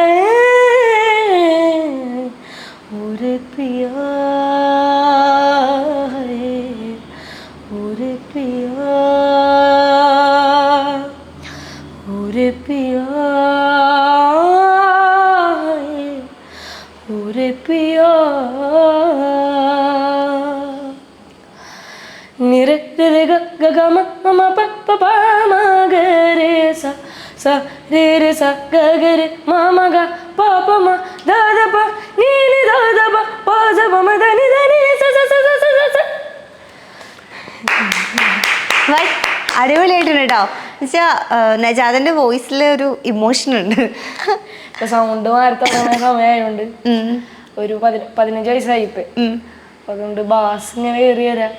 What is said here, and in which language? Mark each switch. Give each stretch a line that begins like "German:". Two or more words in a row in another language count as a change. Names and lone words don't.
Hindi: और पिया है और पिया और पिया है और पिया निरे रे ग ग ग म म प प प म ग रे सा सा रे रे सा ग ग रे म म ग प प म द द प ni ni द द प प ज प म द ni sa sa sa sa sa sa.
Malayalam: അടിപൊളിയായിട്ടുണ്ട് കേട്ടോ. എന്നുവെച്ചാൽ നജാദിൻ്റെ വോയിസിൽ ഒരു ഇമോഷൻ ഉണ്ട്. സൗണ്ട് മാറ്റം സമയമായോണ്ട് ഒരു 15 വയസ്സായി ഇപ്പൊ, അതുകൊണ്ട് ബാസ് ഇങ്ങനെ കയറി വരാം.